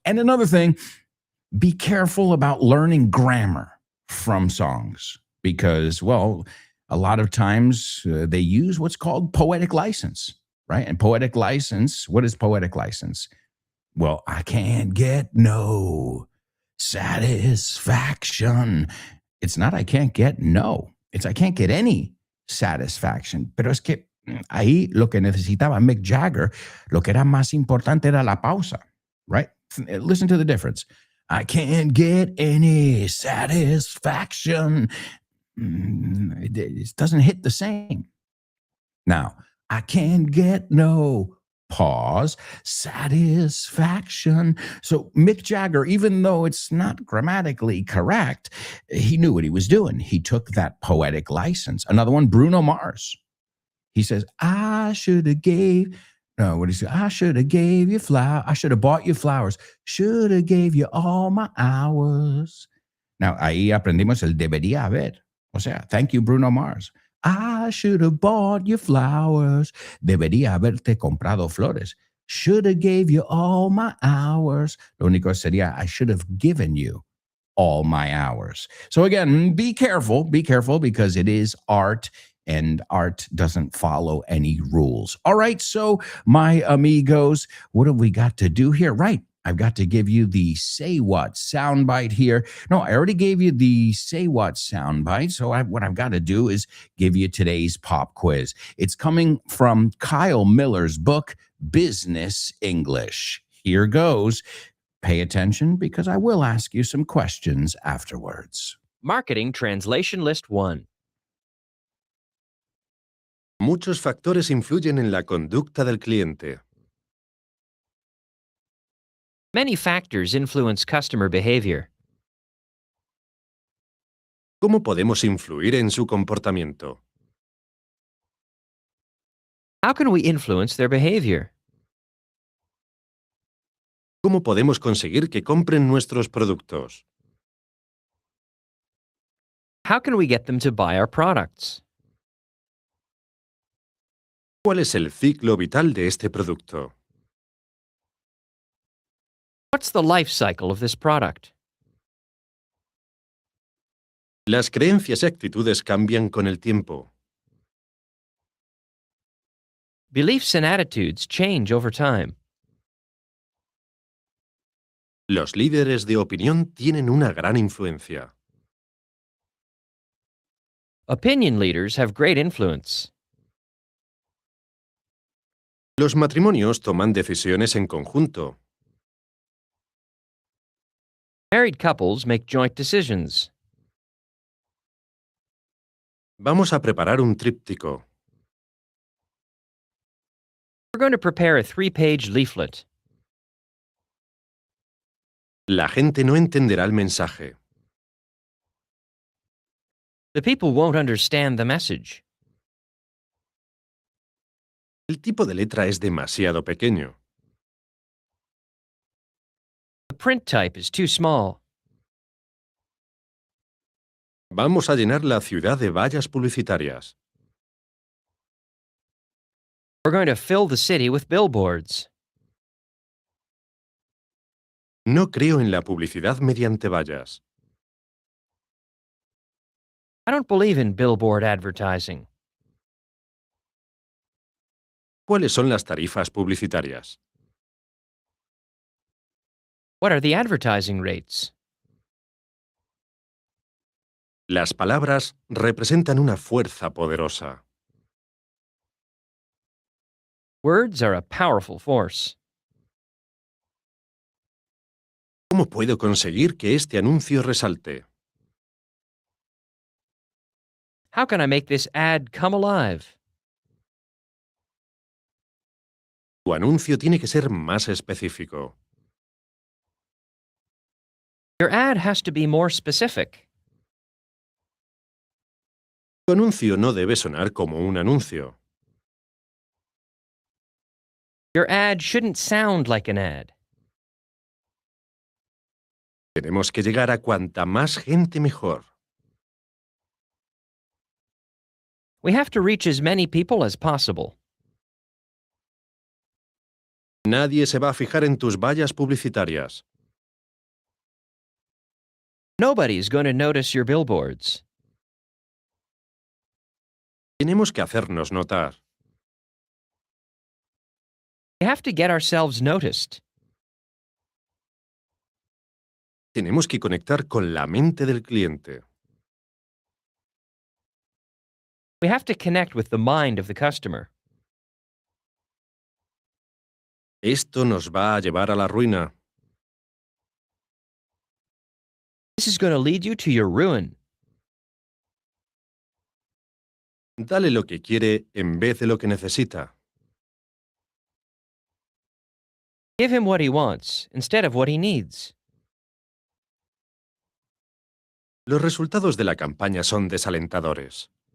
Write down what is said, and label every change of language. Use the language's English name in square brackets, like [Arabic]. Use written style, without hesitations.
[English] And another thing, be careful about learning grammar from songs because, well, a lot of times they use what's called poetic license, right? And poetic license, what is poetic license? Well, I can't get no satisfaction. It's not I can't get no. It's I can't get any satisfaction. [Spanish] Pero es que ahí lo que necesitaba Mick Jagger, lo que era más importante era la pausa, [English] right? Listen to the difference. I can't get any satisfaction. It doesn't hit the same. Now, I can't get no pause satisfaction. So Mick Jagger, even though it's not grammatically correct, he knew what he was doing. He took that poetic license. Another one, Bruno Mars. He says, I should have gave, no, what do you say? I should have gave you flowers. I should have bought you flowers. Should have gave you all my hours. Now, [Spanish] ahí aprendimos el debería haber. O sea, [English] thank you, Bruno Mars. I should have bought you flowers. [Spanish] Debería haberte comprado flores. [English] Should have gave you all my hours. [Spanish] Lo único sería, [English] I should have given you all my hours. So again, be careful because it is art and art doesn't follow any rules. All right, so my amigos, what have we got to do here? Right, I've got to give you the say what soundbite here. No, I already gave you the say what soundbite. So what I've got to do is give you today's pop quiz. It's coming from Kyle Miller's book, Business English. Here goes. Pay attention because I will ask you some questions afterwards. Marketing Translation List 1. [Spanish] Muchos factores influyen en la conducta del cliente. [English] Many factors influence customer behavior. [Spanish] ¿Cómo podemos influir en su comportamiento? [English] How can we influence their behavior? [Spanish] ¿Cómo podemos conseguir que compren nuestros productos? [English] How can we get them to buy our products? [Spanish] ¿Cuál es el ciclo vital de este producto? [English] What's the life cycle of this product? [Spanish] Las creencias y actitudes cambian con el tiempo. [English] Beliefs and attitudes change over time. [Spanish] Los líderes de opinión tienen una gran influencia. [English] Opinion leaders have great influence. [Spanish] Los matrimonios toman decisiones en conjunto. [English] Married couples make joint decisions. [Spanish] Vamos a preparar un tríptico. [English] We're going to prepare a 3-page leaflet. [Spanish] La gente no entenderá el mensaje. [English] The people won't understand the message. [Spanish] El tipo de letra es demasiado pequeño. [English] The print type is too small. [Spanish] Vamos a llenar la ciudad de vallas publicitarias. [English] We're going to fill the city with billboards. [Spanish] No creo en la publicidad mediante vallas. [English] I don't believe in billboard advertising. [Spanish] ¿Cuáles son las tarifas publicitarias? [English] What are the advertising rates? [Spanish] Las palabras representan una fuerza poderosa. [English] Words are a powerful force. [Spanish] ¿Cómo puedo conseguir que este anuncio resalte? [English] How can I make this ad come alive? [Spanish] Tu anuncio tiene que ser más específico. [English] Your ad has to be more specific. [Spanish] Tu anuncio no debe sonar como un anuncio. [English] Your ad shouldn't sound like an ad. [Spanish] Tenemos que llegar a cuanta más gente mejor. [English] We have to reach as many people as possible. [Spanish] Nadie se va a fijar en tus vallas publicitarias. [English] Nobody is going to notice your billboards. [Spanish] Tenemos que hacernos notar. [English] We have to get ourselves noticed. [Spanish] Tenemos que conectar con la mente del cliente. [English] We have to connect with the mind of the customer. [Spanish] Esto nos va a llevar a la ruina. [English] This is going to lead you to your ruin. [Spanish] Dale lo que quiere en vez de lo que necesita. [English] Give him what he wants instead of what he needs. [Spanish] Los resultados de la campaña son desalentadores.